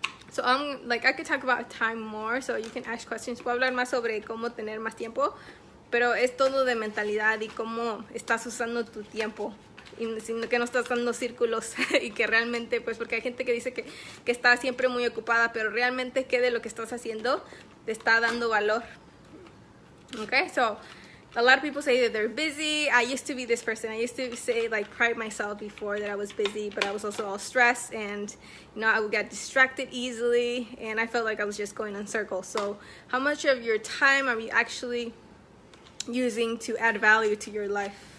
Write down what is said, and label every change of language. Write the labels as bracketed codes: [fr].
[en] So I could talk about time more, so you can ask questions. [es] Puedo hablar más sobre cómo tener más tiempo, pero es todo de mentalidad y cómo estás usando tu tiempo. Y que no estás dando círculos y que realmente, pues porque hay gente que dice que está siempre muy ocupada, pero realmente qué de lo que estás haciendo te está dando valor. [en] Okay, so a lot of people say that they're busy. I used to be this person. I used to say, like, pride myself before that I was busy, but I was also all stressed, and I would get distracted easily, and I felt like I was just going in circles. So how much of your time are you actually using to add value to your life?